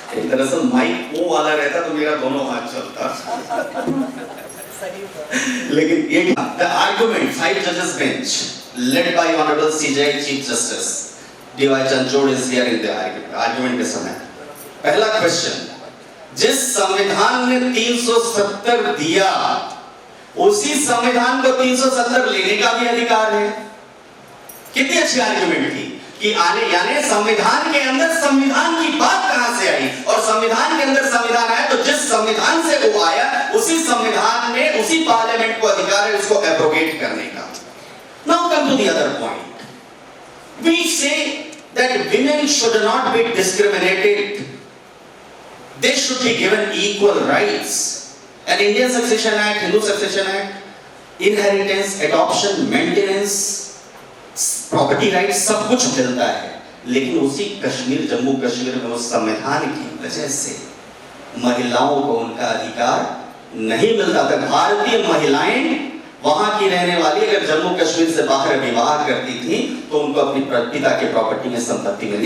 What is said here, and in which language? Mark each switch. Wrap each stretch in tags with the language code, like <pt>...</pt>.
<hi>दरअसल माइक वो वाला रहता तो मेरा दोनों हाथ चलता, लेकिन ये द आर्गुमेंट, 5 जजेस bench led by honorable CJI Chief Justice D.Y.</hi> <en>Chanchod is here in the argument के समय।</en> <hi>पहला क्वेश्चन, जिस संविधान ने 370 दिया, उसी संविधान को 370 लेने का भी अधिकार है। कितनी अच्छी आर्गुमेंट थी कि यानी संविधान के अंदर संविधान की बात कहां से आई, और संविधान के अंदर संविधान आया तो जिस संविधान से वो आया, उसी संविधान में, उसी पार्लियामेंट को अधिकार है उसको एब्रोगेट करने का।</hi> <en>Now come to the other point. We say that women should not be discriminated. They should be given equal rights.</en> <hi>An Indian Succession Act, Hindu Succession Act, inheritance, adoption, maintenance, property rights, सब कुछ मिलता है। लेकिन उसी कश्मीर, जम्मू कश्मीर में उस संविधान की वजह से महिलाओं को उनका अधिकार नहीं मिलता था। भारतीय महिलाएं वहां की रहने वाली अगर जम्मू कश्मीर से बाहर विवाह करती थी तो उनको अपनी पिता के प्रॉपर्टी में संपत्ति मिलती।</hi>